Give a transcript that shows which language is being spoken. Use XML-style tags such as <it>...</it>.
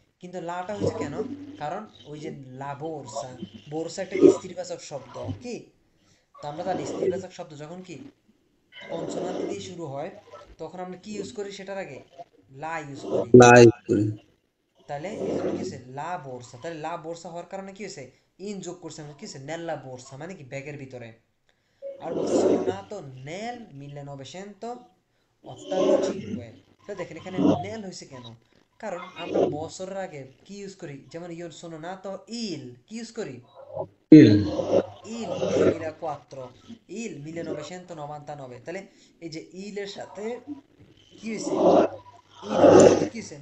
<bn>কিন্তু লাটা হইছে কেন, কারণ ওই যে লা বোরসা, বোরসা একটা স্ত্রীবাচক শব্দ কি, তো আমরা জানি স্ত্রীবাচক শব্দ যখন কি কনসোনান্ট দিয়ে শুরু হয় তখন আমরা কি ইউজ করি, সেটার আগে লা ইউজ করি। লাই করে। তাহলে এই জন্য কি হয়েছে, লা বোরসা। তাহলে লা বোরসা হওয়ার কারণে কি হয়েছে, ইন যোগ করছে, আমরা কি হয়েছে, নেল্লা বোরসা মানে কি ব্যাগের ভিতরে। আর বলছে</bn> <it>sono nato nel 1985।</it> <bn>তাহলে দেখেন এখানে নেল হয়েছে কেন, কারণ আমরা বছরের আগে কি ইউজ করি, যেমন ইয়র</bn> <it>sono nato il</it> <bn>কি ইউজ করি, তিল।</bn> <it>il 2004, il 1999।</it> <bn>তাহলে এই যে ইল এর সাথে কি হয়েছে, ইন হয়েছে, তাহলে কি হয়েছে,</bn>